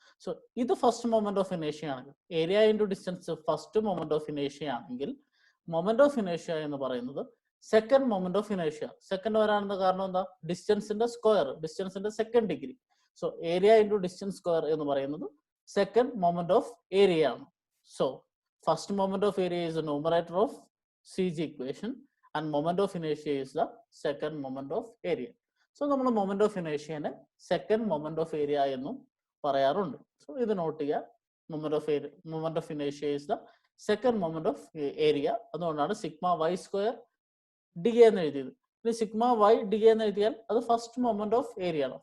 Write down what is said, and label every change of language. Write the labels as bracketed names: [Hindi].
[Malayalam] So ഇത് first moment of ഇനേഷ്യ ആണെങ്കിൽ, area into distance first moment of ഇനേഷ്യ ആണെങ്കിൽ, moment of ഇനേഷ്യ എന്ന് പറയുന്നത് സെക്കൻഡ് മൊമെന്റ് ഓഫ് ഇനേഷ്യ. സെക്കൻഡ് വരാനുള്ള കാരണം എന്താ? ഡിസ്റ്റൻസിന്റെ square, ഡിസ്റ്റൻസിന്റെ second degree. So area into distance square എന്ന് പറയുന്നത് സെക്കൻഡ് മൊമെന്റ് ഓഫ് ഏരിയ ആണ്. [English] So first moment of area is the numerator of CG equation and moment of inertia is the second moment of area. [Malayalam] So നമ്മൾ moment of ഇനേഷ്യനെ second moment of area എന്നും പറയാറുണ്ട്. So ഇത് not ചെയ്യുക. [English] Moment of ഇനേഷ്യ is the second moment of area. [Malayalam] അതുകൊണ്ടാണ് sigma Y square D എന്ന് എഴുതിയത്. ഇനി sigma Y D എന്ന് എഴുതിയാൽ അത് ഫസ്റ്റ് മൊമെന്റ് ഓഫ് ഏരിയ ആണ്.